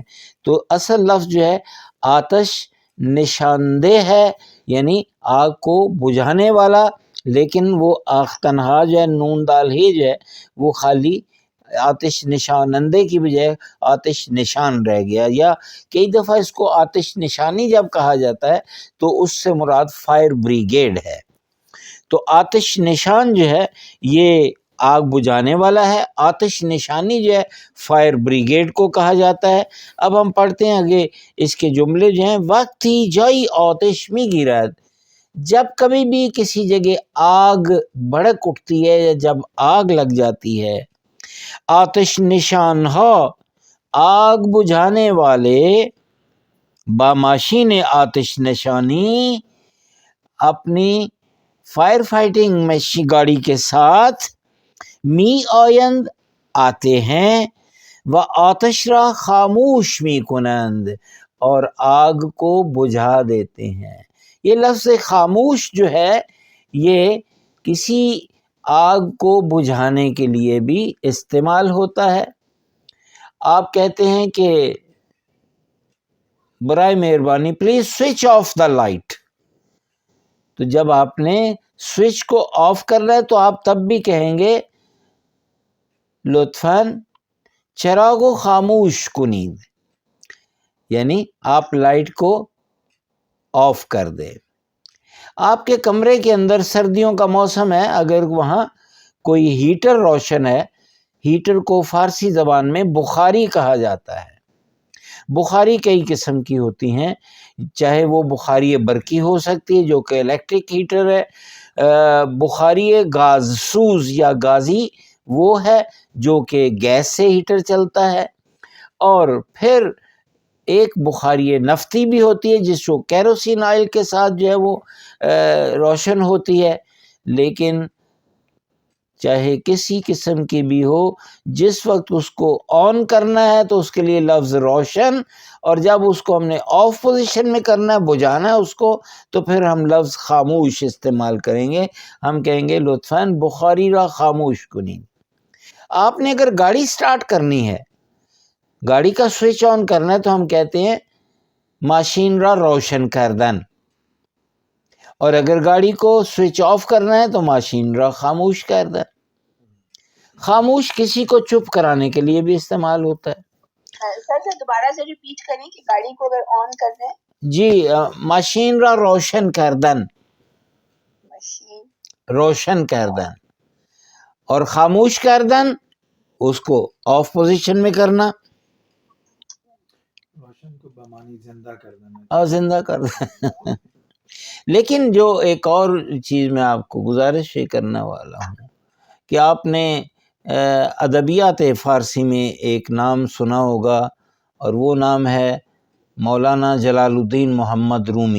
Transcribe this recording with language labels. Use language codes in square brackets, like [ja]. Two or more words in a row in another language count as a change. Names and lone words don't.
[ur] تو اصل لفظ جو ہے آتش نشاندہ ہے، یعنی آگ کو بجھانے والا، لیکن وہ آگ تنہا جو ہے نون دال ہی جو ہے وہ خالی آتش نشانندے کی بجائے آتش نشان رہ گیا، یا کئی دفعہ اس کو آتش نشانی جب کہا جاتا ہے تو اس سے مراد [en] fire brigade [ur] ہے۔ تو آتش نشان جو ہے یہ آگ بجھانے والا ہے، آتش نشانی جو ہے [en] fire brigade [ur] کو کہا جاتا ہے۔ اب ہم پڑھتے ہیں آگے اس کے جملے جو ہیں، [fa] وقتی جائی آتش می گیرد، [ur] جب کبھی بھی کسی جگہ آگ بھڑک اٹھتی ہے یا جب آگ لگ جاتی ہے، آتش نشان ہو آگ بجھانے والے [fa] با ماشین آتش نشانی [ur] اپنی [en] fire fighting [ur] گاڑی کے ساتھ [fa] می آیند [ur] آتے ہیں، [fa] و آتش را خاموش می کنند [ur] اور آگ کو بجھا دیتے ہیں۔ یہ لفظ خاموش جو ہے یہ کسی آگ کو بجھانے کے لیے بھی استعمال ہوتا ہے۔ آپ کہتے ہیں کہ برائے مہربانی [en] please switch off the light, [ur] تو جب آپ نے سوئچ کو آف کرنا ہے تو آپ تب بھی کہیں گے [fa] لطفاً چراغ خاموش کنید، [ur] یعنی آپ لائٹ کو آف کر دیں۔ آپ کے کمرے کے اندر سردیوں کا موسم ہے، اگر وہاں کوئی ہیٹر روشن ہے، ہیٹر کو فارسی زبان میں بخاری کہا جاتا ہے۔ بخاری کئی قسم کی ہوتی ہیں، چاہے وہ [fa] بخاری برقی [ur] ہو سکتی ہے جو کہ [en] electric heater [ur] ہے، [fa] بخاری گاز سوز یا گازی [ur] وہ ہے جو کہ گیس سے ہیٹر چلتا ہے، اور پھر ایک [fa] بخاری نفتی [ur] بھی ہوتی ہے جس کو [en] kerosene oil [ur] کے ساتھ جو ہے وہ روشن ہوتی ہے۔ لیکن چاہے کسی قسم کی بھی ہو، جس وقت اس کو آن کرنا ہے تو اس کے لیے لفظ روشن، اور جب اس کو ہم نے [en] off position [ur] میں کرنا ہے، بجھانا ہے اس کو، تو پھر ہم لفظ خاموش استعمال کریں گے، ہم کہیں گے لطفاً [fa] بخاری را خاموش کنی۔ [ur] آپ نے اگر گاڑی سٹارٹ کرنی ہے، گاڑی کا [en] switch on [ur] کرنا ہے، تو ہم کہتے ہیں [fa] ماشین را روشن کردن، [ur] اور اگر گاڑی کو [en] switch off [ur] کرنا ہے تو [fa] ماشین را خاموش کردن۔ [ur] خاموش کسی کو چپ کرانے کے لیے بھی استعمال ہوتا ہے۔ سر دوبارہ سے ریپیٹ کریں کہ گاڑی کو اگر آن کرنا ہے؟ جی، [fa] ماشین را روشن کردن، [ur] مشین [fa] روشن کردن، [ur] اور [fa] خاموش کردن [ur] اس کو [en] off position [ur] میں کرنا، روشن کو بمانی زندہ کر دینا، [fa] زندہ کردن۔ [ur] لیکن جو ایک اور چیز میں آپ کو گزارش کرنا والا ہوں کہ آپ نے [fa] ادبیات فارسی [ur] میں ایک نام سنا ہوگا، اور وہ نام ہے مولانا جلال الدین محمد رومی،